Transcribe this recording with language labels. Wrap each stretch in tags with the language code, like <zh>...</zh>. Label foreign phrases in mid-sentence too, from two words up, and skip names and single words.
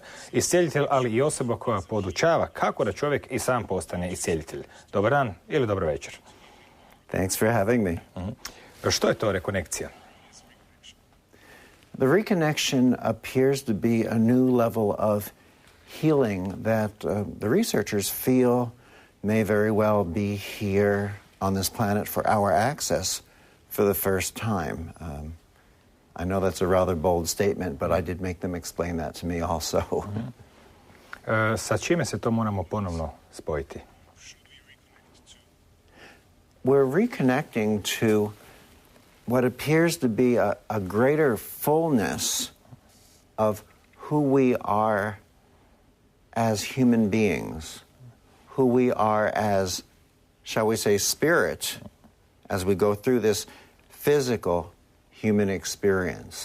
<hr>Iscijeljitelj, ali i osoba koja podučava kako da čovjek i sam postane iscijeljitelj. Dobar dan ili dobro večer.</hr> <en>Thanks for having me.</en> <hr>Što je to rekonekcija?</hr> <en>The reconnection appears to be a new level of healing that the researchers feel may very well be here on this planet for our access for the first time. I know that's a rather bold statement, but I did make them explain that to me also.</en> <hr>Sa čime se to moramo ponovno spojiti?</hr> <en>We're reconnecting to what appears to be a greater fullness of who we are as human beings, who we are as, shall we say, spirit, as we go through this physical human experience.</en>